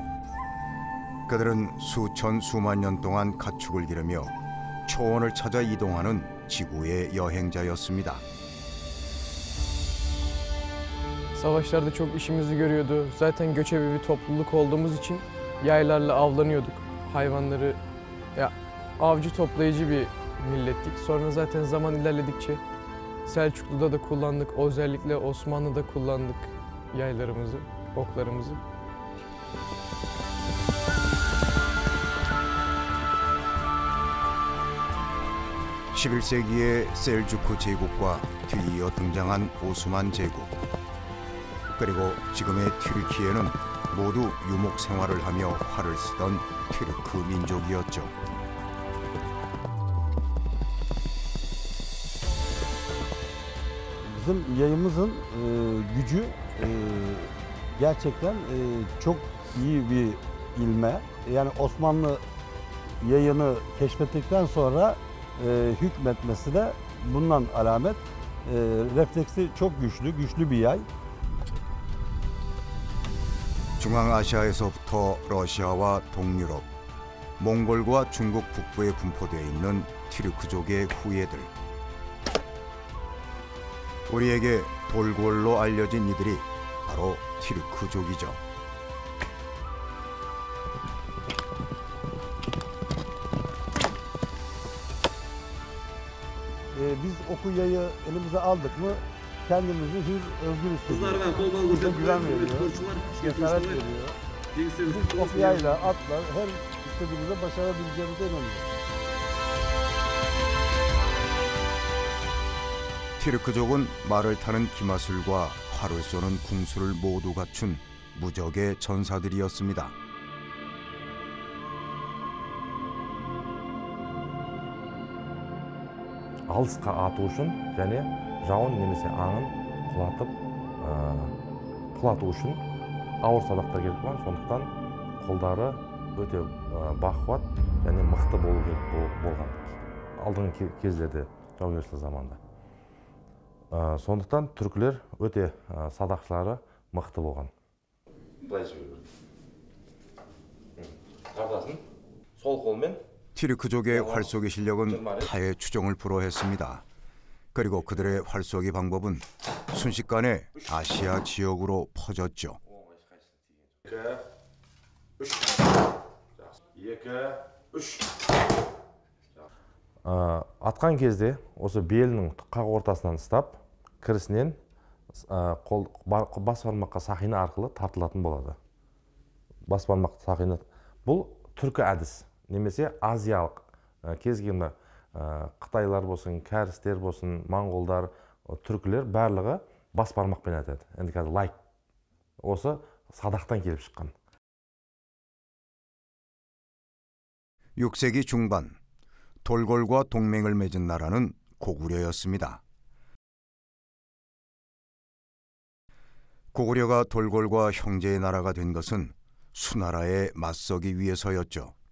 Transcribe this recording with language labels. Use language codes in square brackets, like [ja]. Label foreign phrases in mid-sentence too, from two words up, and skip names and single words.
[ko] 그들은 수천 수만 년 동안 가축을 기르며 초원을 찾아 i동하는 지구의 여행자였습니다. [tr] Savaşlarda çok işimizi görüyordu. Zaten göçebe bir topluluk olduğumuz için yaylarla avlanıyorduk. Hayvanları avcı toplayıcı bir millettik. Sonra zaten zaman ilerledikçe Selçuklu'da da kullandık. Özellikle Osmanlı'da kullandık yaylarımızı, oklarımızı. [ko] 11세기의 셀주크 제국과 뒤이어 등장한 오스만 제국, 그리고 지금의 튀르키예는 모두 유목 생활을 하며 활을 쓰던 튀르크 민족이었죠. [tr] Bizim yayımızın gücü gerçekten çok iyi bir ilme. Yani Osmanlı yayını keşfettikten sonra hükmetmesi de bundan alamet. Refleksi çok güçlü bir yay. [ko] 중앙아시아에서부터 러시아와 동유럽, 몽골과 중국 북부에 분포되어 있는 튀르크족의 후예들. 우리에게 돌골로 알려진 이들이 바로 튀르크족이죠. [tr] Biz oku yayı elimize aldık mı kendimizi hür, özgür hissediyoruz. Bize güven veriyor, cesaret veriyor. Biz oku yayla, atla her istediğimizde başarabileceğimize inanıyoruz. [ko] 튀르크족은 말을 타는 기마술과 활을 쏘는 궁수를 모두 갖춘 무적의 전사들이었습니다. [kk] Алысқа ату үшін және жауын немесе аңын құлату үшін ауыр садақтар керек болған. Сондықтан қолдары өте бақуат және мықты болу керек болған алдыңғы кездерде, жаугершілік заманда. Сондықтан түркілер өте садақшылары мықты болған. Қартасын сол қолмен [ko] 튀르크족의 활쏘기 실력은 타의 추종을 불허했습니다. 그리고 그들의 활쏘기 방법은 순식간에 아시아 지역으로 퍼졌죠. [kk] Атқан кезде осы белінің қақ ортасынан ұстап, кірісінен бас бармаққа сақина арқылы тартылатын болады. Бас бармақ сақина бұл түркі әдіс. Немесе азиялық кез келген қытайлар болсын, кәрістер болсын, моңғолдар, түркілер барлығы бас бармақпен атады. Енді қазір лайк. Осы садақтан келіп шыққан. [ko] 6세기 중반, 돌골과 동맹을 맺은 나라는 고구려였습니다. 고구려가 돌궐과 형제의 나라가 된 것은 수나라에 맞서기 위해서였죠.